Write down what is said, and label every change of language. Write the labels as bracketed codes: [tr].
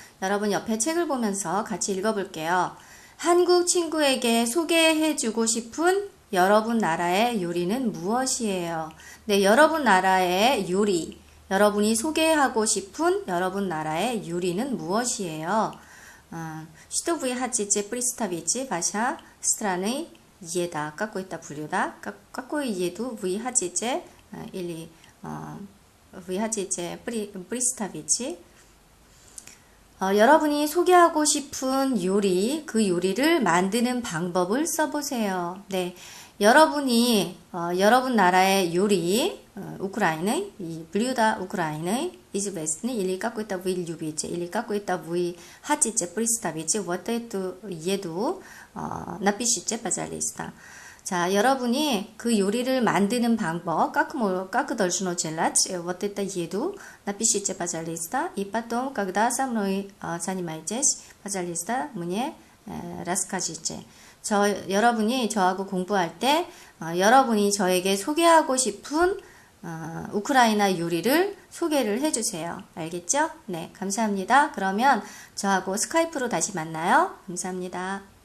[ko] 여러분 옆에 책을 보면서 같이 읽어볼게요. 한국 친구에게 소개해주고 싶은 여러분 나라의 요리는 무엇이에요? 네, 여러분 나라의 요리, 여러분이 소개하고 싶은 여러분 나라의 요리는 무엇이에요? [ru] Что вы хотите представить ваша страны еда? Какой-то блюдо? Какую еду вы хотите или вы хотите представить? [ko] 여러분이 소개하고 싶은 요리, 그 요리를 만드는 방법을 써보세요. 네, 여러분이 여러분 나라의 요리, 우크라이나의 이 [ru] блюдо Украины известны или какой-то вы любите, или какой-то вы хотите представить вот эту еду, напишите, пожалуйста. [ko] 자, 여러분이 그 요리를 만드는 방법, [ru] как должно делать вот это еду, напишите, пожалуйста, и потом, когда со мной занимаетесь, пожалуйста, мне расскажите. [ko] 여러분이 저하고 공부할 때, 여러분이 저에게 소개하고 싶은 우크라이나 요리를 소개를 해주세요. 알겠죠? 네, 감사합니다. 그러면 저하고 스카이프로 다시 만나요. 감사합니다.